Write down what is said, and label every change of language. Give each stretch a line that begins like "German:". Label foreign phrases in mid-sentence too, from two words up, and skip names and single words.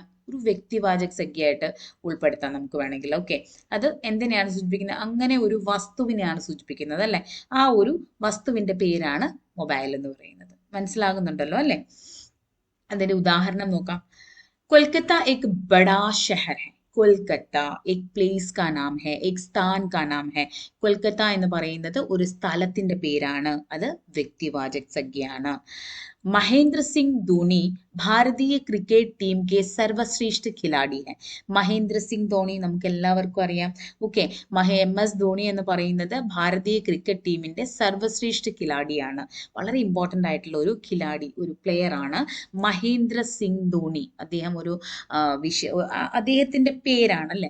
Malayalam: ഒരു വ്യക്തിവാചക സംജ്ഞയായിട്ട് ഉൾപ്പെടുത്താം നമുക്ക് വേണമെങ്കിൽ. ഓക്കെ, അത് എന്തിനെയാണ് സൂചിപ്പിക്കുന്നത്? അങ്ങനെ ഒരു വസ്തുവിനെയാണ് സൂചിപ്പിക്കുന്നത് അല്ലെ. ആ ഒരു വസ്തുവിന്റെ പേരാണ് മൊബൈൽ എന്ന് പറയുന്നത്. മനസ്സിലാകുന്നുണ്ടല്ലോ അല്ലെ? അതിന്റെ ഉദാഹരണം നോക്കാം.
Hindi: കൊൽക്കത്ത एक बड़ा शहर है. കൊൽക്കത്ത एक प्लेस का नाम है, एक स्थान का नाम है.
Malayalam: കൊൽക്കത്ത എന്ന് പറയുന്നത് ഒരു സ്ഥലത്തിന്റെ പേരാണ്, അത് വ്യക്തിവാചക സംജ്ഞയാണ്.
Hindi: महेंद्र सिंह धोनी भारतीय क्रिकेट टीम के सर्वश्रेष्ठ खिलाड़ी है.
Malayalam: മഹേന്ദ്ര സിംഗ് ധോണി നമുക്ക് എല്ലാവർക്കും അറിയാം. ഓക്കെ, MS ധോണി എന്ന് പറയുന്നത് ഭാരതീയ ക്രിക്കറ്റ് ടീമിന്റെ സർവശ്രേഷ്ഠ ഖിലാഡിയാണ്. വളരെ ഇമ്പോർട്ടൻ്റ് ആയിട്ടുള്ള ഒരു ഖിലാഡി, ഒരു പ്ലെയർ ആണ് മഹേന്ദ്ര സിംഗ് ധോണി. അദ്ദേഹം ഒരു അദ്ദേഹത്തിന്റെ പേരാണ് അല്ലെ.